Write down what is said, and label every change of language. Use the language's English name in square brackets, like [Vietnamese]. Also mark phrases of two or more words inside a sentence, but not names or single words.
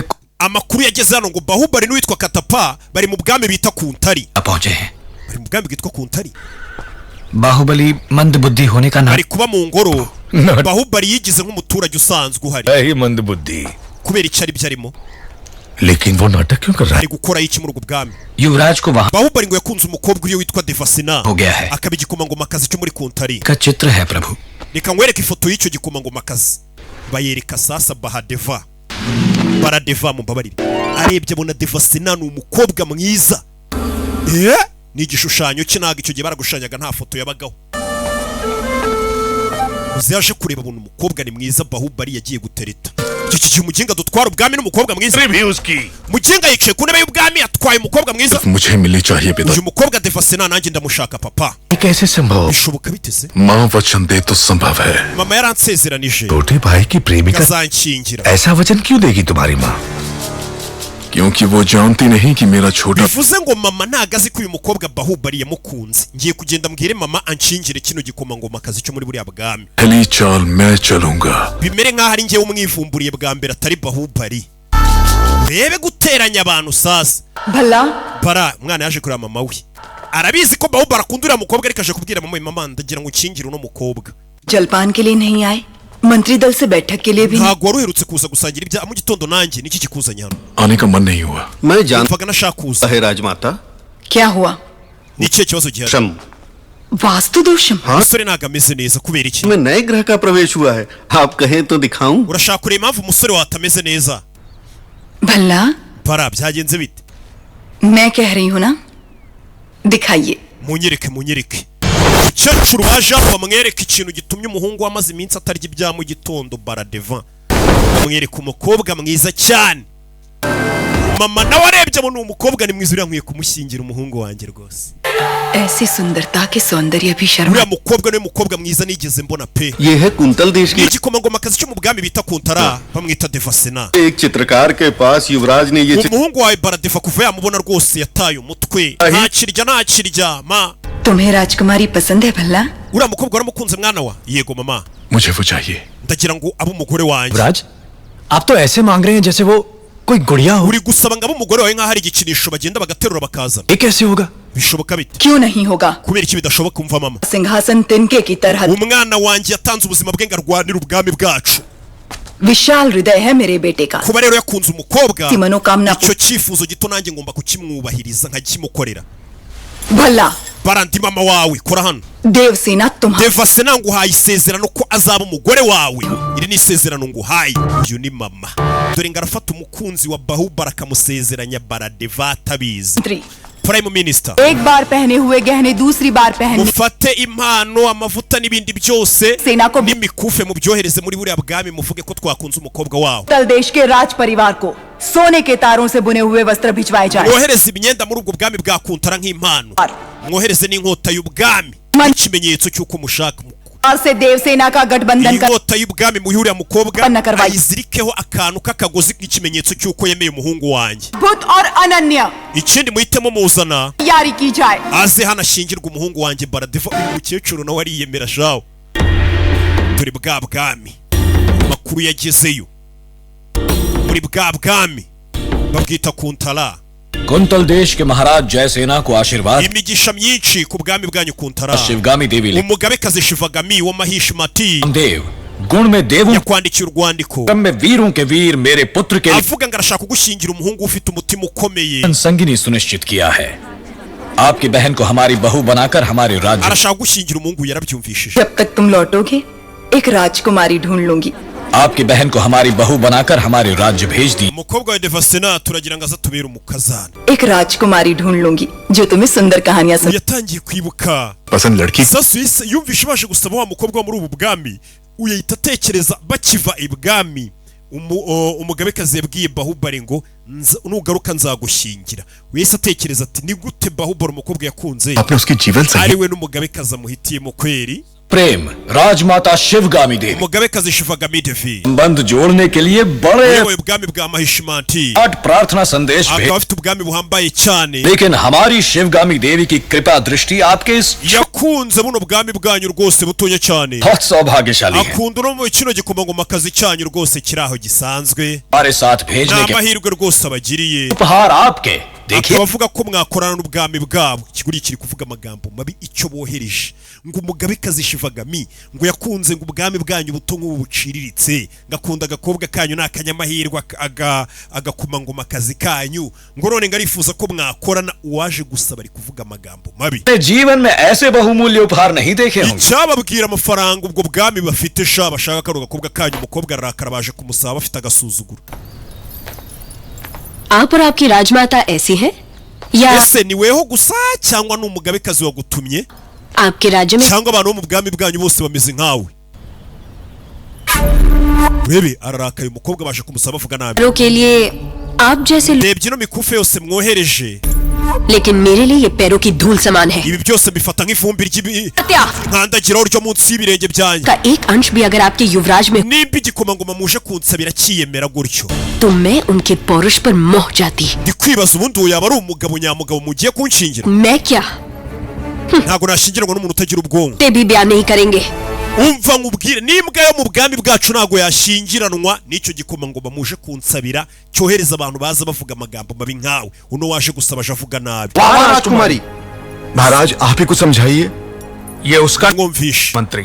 [Kinyarwanda] amakuru yageze hano ngo Bahubali n'uwitwa Katappa bari mu bwami bita ku ntari [Hindi] पहुंचे [Kinyarwanda] bari mu bwami bwitwa ku ntari [Hindi] बाहुबली मंद बुद्धि होने का नाम [Kinyarwanda] bari kuba mu ngoro Bahubali yigize nk'umuturage usanzwe uhari [Hindi] यही मंद बुद्धि [Kinyarwanda] kubera icyari byarimo [Hindi] लेकिन वो नाटक क्यों कर रहा है [Kinyarwanda] ari gukora iki muri ubwo bwami [Hindi] युवराज को वहां [Kinyarwanda] Bahubali ngo yakunze umukobwa uriyo witwa Devasina [Hindi] हो गया है [Kinyarwanda] akaba igikomangomakazi cyo muri ku ntari [Hindi] का चित्र है प्रभु [Kinyarwanda] reka nkwereke ifoto y'icyo gikomangomakazi bayereka sasa Bahadeva Baradeva mumbabarire arebye abona Devasina ni umukobwa mwiza ni igishushanyo cye ntago icyo gihe baragushanyaga nta foto yabagaho uzaje kureba buntu umukobwa ni mwiza Bahubali yagiye gutereta. Iki umuginga dutwara ubwami n'umukobwa mwiza. Muginga yicaye ku ntebe y'ubwami atwaye umukobwa mwiza. [Hindi] मुझे मिलनी चाहिए पिता. [Kinyarwanda] Uyu mukobwa Devasena nanjye ndamushaka papa. [Hindi] कैसे संभव? [Kinyarwanda] Bishoboka biteze? [Hindi] माँ वचन दे तो संभव है. [Kinyarwanda] Mama yaransezeranije. [Hindi] छोटे भाई की प्रेमिका ऐसा वचन क्यों देगी तुम्हारी माँ? क्योंकि वो जानती नहीं कि मेरा छोटा. [Kinyarwanda] Bivuze ngo mama ntagazi ko uyu mukobwa Bahubali yamukunze. Ngiye kugenda mbwire mama anshingire kino gikomangoma kazi cyo muri buriya bwami. [Hindi] पहली चाल मैं चलूंगा. [Kinyarwanda] Bimere nkaho ari ngiye umwivumburiye bwa mbere atari Bahubali. Bebe guteranya abantu sasa. Bara umwana yaje kureba mama we. Arabizi ko Bahubali akundura mukobwa ariko aje kubwira mama ndagira ngo ukingire uno mukobwa. [Hindi] जलपान के लिए नहीं आए मंत्री दल से बैठक के लिए भी [Kinyarwanda] ntago waruherutse kuza gusangira ibya mu gitondo nanjye niki kikuzanye hano [Hindi] आने का मन नहीं हुआ. मैं जानता [Kinyarwanda] mvaga nashaka kuza [Hindi] है राजमाता. क्या हुआ? [Kinyarwanda] Niki kibazo gihari? [Hindi] वास्तु दोषम. [Kinyarwanda] Umusore ntago ameze neza kubera iki? [Hindi] मैं नए ग्रह का प्रवेश हुआ है. आप कहें तो दिखाऊं? [Kinyarwanda] urashaka kureba impamvu umusore watameze neza? [Hindi] भला [Kinyarwanda] Bara byagenze bite? [Hindi] मैं कह रही हूँ ना दिखाइए. [Kinyarwanda] munyereke Umukecuru waje bamwereka ikintu gitumye umuhungu wamaze iminsi atarya ibya mu gitondo Baradeva. Bamwereka umukobwa mwiza cyane. Mama nawe arebye abona umukobwa ni mwiza uriya nkwiye kumushyingira umuhungu wanjye rwose. [Hindi] ऐसी सुंदरता के सौंदर्य भी शर्मा. [Kinyarwanda] uriya mukobwa niwe mukobwa mwiza nigeze mbona pe. [Hindi] ये है कुंतल देश की. [Kinyarwanda] igikomangoma kazi cyo mu bwami bita Kuntara bamwita Devasena. [Hindi] एक चित्रकार के पास युवराज ने ये [Kinyarwanda] umuhungu wawe Baradeva kuva yamubona rwose yataye umutwe. ntakirya ma. [Hindi] तुम्हें राजकुमारी पसंद है भला? [Kinyarwanda] uriya mukobwa waramukunze mwana wa? Yego mama. [Hindi] मुझे वो चाहिए. [Kinyarwanda] ndagira ngo abe umugore wanjye. [Hindi] युवराज आप तो ऐसे मांग रहे हैं जैसे वो कोई गुड़िया हो. [Kinyarwanda] uri gusaba ngo abe umugore wawe nkaho ari igikinisho bagenda bagaterura bakazana. [Hindi] ये कैसे होगा? [Kinyarwanda] bishoboka bite? [Hindi] क्यों नहीं होगा? [Kinyarwanda] kubera iki bidashoboka umva mama? [Hindi] सिंहासन तिनके की तरह [Kinyarwanda] umwana wanjye yatanze ubuzima bwe ngo arwanire ubwami bwacu. [Hindi] विशाल हृदय है मेरे बेटे का. [Kinyarwanda] kuba rero yakunze umukobwa [Hindi] की मनोकामना [Kinyarwanda] icyo cyifuzo gito nanjye ngomba kukimwubahiriza nkakimukorera. [Hindi] भला [Kinyarwanda] barandi mama wawe kora hano. [Hindi] देवसेना तुम्हारा [Kinyarwanda] Devasena nguhaye isezerano ko azaba umugore wawe. iri ni isezerano nguhaye. uyu ni mama. dore ngarafata umukunzi wa Bahubali akamusezeranya Baradeva atabizi. [English] Prime Minister. [Hindi] एक बार पहने हुए गहने दूसरी बार पहनने. [Kinyarwanda] mufate impano amavuta n'ibindi byose n'imikufe mu byohereze muri buriya bwami muvuge ko twakunze umukobwa wawe. [Hindi] तल देश के राज परिवार को सोने के तारों से बुने हुए वस्त्र भिजवाए जाएं. [Kinyarwanda] mwohereze imyenda muri ubwo bwami bwa Kuntara nk'impano. mwohereze n'inkota y'ubwami ikimenyetso cy'uko mushaka [Hindi] से देवसेना का गठबंधन कर [Kinyarwanda] inkota y'ubwami muhuriya mukobwa ayizirikeho akantu k'akagozi k'ikimenyetso cy'uko yemeye umuhungu wanjye. [Hindi] बुद्ध और अनन्या [Kinyarwanda] ikindi muhitemo muzana [Hindi] यारी की जाए. [Kinyarwanda] aze hano ashingirwa umuhungu wanjye Baradeva. uyu mukecuru nawe ariyemera shawo. turi bwa bwami makuru yagezeyo muri bwa bwami babwita Kuntara. [Hindi] कुंतल देश के महाराज जयसेना को आशीर्वाद. [Kinyarwanda] imigisha myinshi ku bwami bwanyu Kuntara. [Hindi] शिवगामी देवी [Kinyarwanda] umugabekazi Shivagami wa Mahishmati [Hindi] देव गुण में देवों [Kinyarwanda] yakwandikiye urwandiko [Hindi] में वीरों के वीर मेरे पुत्र के [Kinyarwanda] avuga ngo arashaka kugushyingira umuhungu ufite umutima ukomeye. [Hindi] संगिनी सुनिश्चित किया है. आपकी बहन को हमारी बहू बनाकर हमारे राज्य. [Kinyarwanda] arashaka kugushyingira umuhungu yarabyumvishije. [Hindi] जब तक तुम लौटोगे एक राजकुमारी ढूंढ लूंगी. आपकी बहन को हमारी बहू बनाकर हमारे राज्य भेज दी. [Kinyarwanda] umukobwa wa Devasena turagira ngo azatubere umukazana. [Hindi] एक राजकुमारी ढूंढ लूंगी जो तुम्हें सुंदर कहानियां सुना. [Kinyarwanda] yatangiye kwibuka [Hindi] पसंद लड़की. [Kinyarwanda] sasa yumvishe baje gusaba wa mukobwa muri ubu bwami uyahita atekereza bakiva ibwami. umugabekazi yabwiye Bahubali ngo nugaruka nzagushyingira. wese atekereza ati ni gute Bahubali umukobwa yakunze ari we n'umugabekazi amuhitiyemo kweri. [Hindi] प्रेम राजमाता शिवगामी देवी. [Kinyarwanda] umugabekazi Shivagami Devi [Hindi] संबंध जोड़ने के लिए बड़े [Kinyarwanda] ubwami bwa Mahishmati [Hindi] प्रार्थना संदेश [Kinyarwanda] akaba afite ubwami buhambaye cyane. [Hindi] लेकिन हमारी शिवगामी देवी की कृपा दृष्टि आपके इस [Kinyarwanda] yakunze buno bwami bwanyu rwose butonya cyane. [Hindi] बहुत सौभाग्यशाली है. [Kinyarwanda] akunda no mu kino gikomangomakazi cyanyu rwose kiri aho gisanzwe. [Hindi] हमारे साथ भेजने के [Kinyarwanda] amahirwe rwose abagiriye. [Hindi] उपहार आपके देखिए. [Kinyarwanda] bavuga ko mwakorana n'ubwami bwabo. ikiguri kiri kuvuga amagambo mabi icyo bohereje ngo umugabekazi Shivagami ngo yakunze ngo ubwami bwanyu buto nk'ubu buciriritse ngakunda agakobwa kanyu n'akanyamahirwe agakomangomakazi kanyu ngo none ngarifuza ko mwakorana. uwaje gusaba ari kuvuga amagambo mabi. [Hindi] जीवन में ऐसे बहुमूल्य उपहार नहीं देखे होंगे. [Kinyarwanda] icyababwira amafaranga ubwo bwami bafite sha bashaka karo gakobwa kanyu. umukobwa arakara baje kumusaba bafite agasuzuguro. [Hindi] आप और आपकी राजमाता ऐसी है या [Kinyarwanda] ese ni weho gusa cyangwa n'umugabekazi wagutumye [Hindi] आपके राज्य में [Kinyarwanda] cyangwa abantu bo mu bwami bwanyu bose bameze nkawe? Bebe ararakaye umukobwa baje kumusaba avuga nabi. [Hindi] के लिए आप जैसे [Kinyarwanda] Rebye no mikufe yose mwohereje. [Hindi] लेकिन मेरे लिए ये पैरों की धूल समान है. [Kinyarwanda] Ibi byose bifata nk'ivumbi nkandagiraho ryo munsi y'ibirenge byanjye. [Hindi] का एक अंश भी अगर आपके युवराज में [Kinyarwanda] nimba igikomangoma muje kunsabira kiyemera gutyo [Hindi] तो मैं उनके पौरुष पर मोह जाती. [Kinyarwanda] ndikwibaza ubundi uyu yaba ari umugabo nyamugabo mugiye kunshingira. [Hindi] मैं क्या [Kinyarwanda] ntago nashingirwa n'umuntu utagira ubwonko. [Hindi] ते भी बयान नहीं करेंगे. [Kinyarwanda] umva nkubwire nimbwa yo mu bwami bwacu ntago yashingiranwa n'icyo gikomangoma muje kunsabira cyohereza abantu baza bavuga amagambo mabi nkawe uno waje gusaba aje avuga nabi. [Hindi] राजकुमारी महाराज आप ही कुछ समझाइए. ये उसका [Kinyarwanda] mwumvishe [Hindi] मंत्री.